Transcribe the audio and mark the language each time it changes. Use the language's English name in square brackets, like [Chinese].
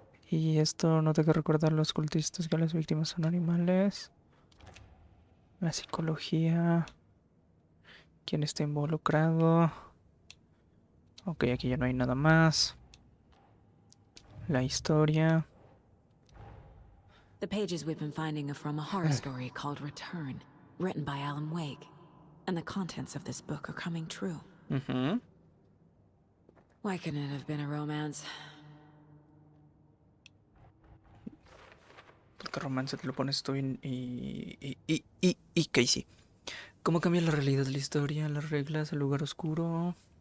[Spanish] Y esto no tengo que recordar a los cultistas que las víctimas son animales. La psicología. ¿Quién está involucrado? Ok, aquí ya no hay nada más. La historia. [English] The pages we've been finding are from a horror story called Return, written by Alan Wake. And the contents of this book are coming true. Why couldn't it have been a romance? [Spanish] Porque romance te lo pones tú y Casey. ¿Cómo cambia la realidad de la historia? Las reglas, el lugar oscuro.